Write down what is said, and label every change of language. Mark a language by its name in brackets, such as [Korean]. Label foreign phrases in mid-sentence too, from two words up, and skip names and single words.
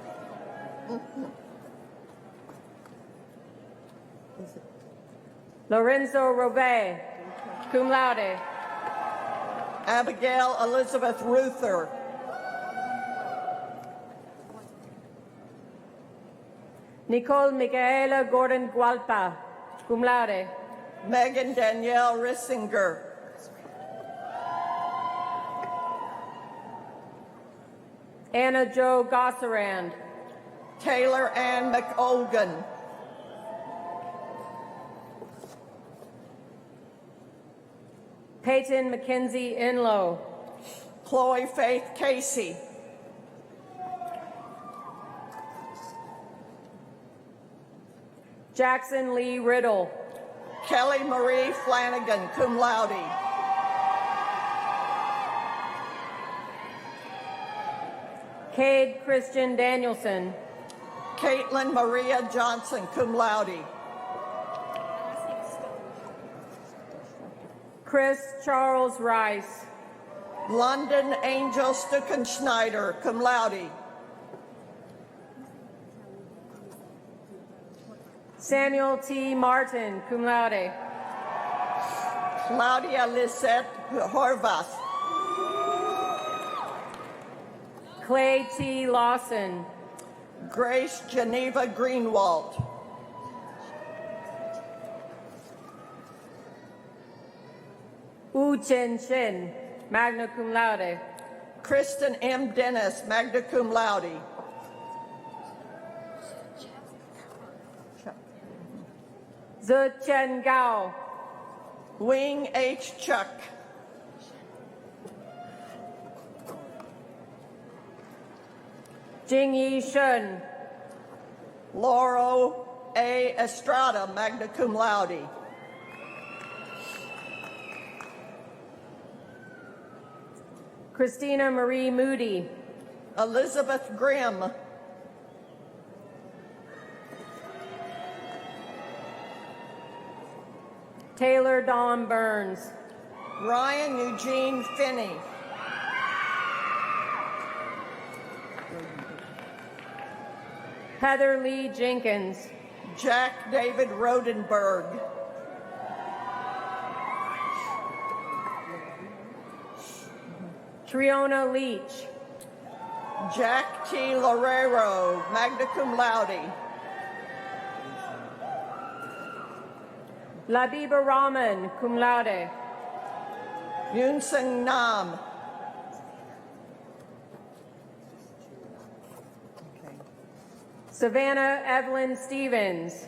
[English] Lorenzo Robé, [Latin] cum laude. [English] Abigail Elizabeth Ruther. Nicole Micaela Gordon Gualpa, [Latin] cum laude. [English] Megan Danielle Rissinger. Anna Jo Gosserand. Taylor Ann McOlgan. Peyton Mackenzie Inlow. Chloe Faith Casey. Jackson Lee Riddle. Kelly Marie Flanagan, [Latin] cum laude. [English] Cade Christian Danielson. Caitlin Maria Johnson, [Latin] cum laude. [English] Chris Charles Rice. London Angel Stuckenschneider, [Latin] cum laude. [English] Samuel T. Martin, [Latin] cum laude. [English] Claudia Lisette Horvath. Clay T. Lawson. Grace Geneva Greenwald. Wu Chen Shin, [Latin] magna cum laude. [English] Kristen M. Dennis, [Latin] magna cum laude. [English] Zhe Chen Gao. Wing H. Chuck. Jing Yi Shun. Lauro A. Estrada, [Latin] magna cum laude. [English] Christina Marie Moody. Elizabeth Grimm. Taylor Dawn Burns. Ryan Eugene Finney. Heather Lee Jenkins. Jack David Rodenberg. Triona Leach. Jack T. Lorero, [Latin] magna cum laude. [English] Labiba Rahman, [Latin] cum laude. [English] Yoon Sung Nam. Savannah Evelyn Stevens.